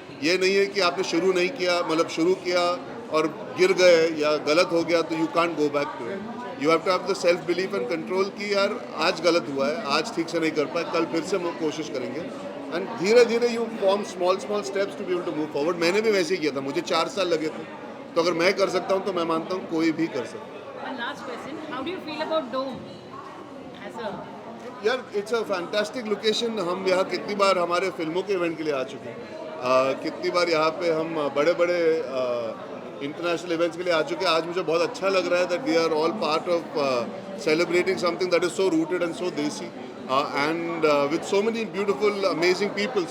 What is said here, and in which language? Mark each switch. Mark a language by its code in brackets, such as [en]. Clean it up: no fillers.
[hi] ये नहीं है कि आपने शुरू नहीं किया, मतलब शुरू किया और गिर गए या गलत हो गया तो [en] You can't go back to it. You have to have the self belief and control [hi] कि यार आज गलत हुआ है, आज ठीक से नहीं कर पाए, कल फिर से हम कोशिश करेंगे। [en] and [hi] धीरे धीरे [en] You form small steps to be able to move forward. [hi] मैंने भी वैसे ही किया था, मुझे 4 साल लगे थे। तो अगर मैं कर सकता हूँ तो मैं मानता हूँ कोई भी कर सकता है। [en] One last question. How do you feel about Dome as a [hi] यार [en] It's a fantastic location. [hi] हम यहाँ कितनी बार हमारे फिल्मों के इवेंट के लिए आ चुके हैं, कितनी बार यहाँ पे हम बड़े बड़े इंटरनेशनल इवेंट्स के लिए आ चुके हैं। आज मुझे बहुत अच्छा लग रहा है [en] That we are all part of celebrating something that is so rooted and so desi and with so many beautiful amazing people.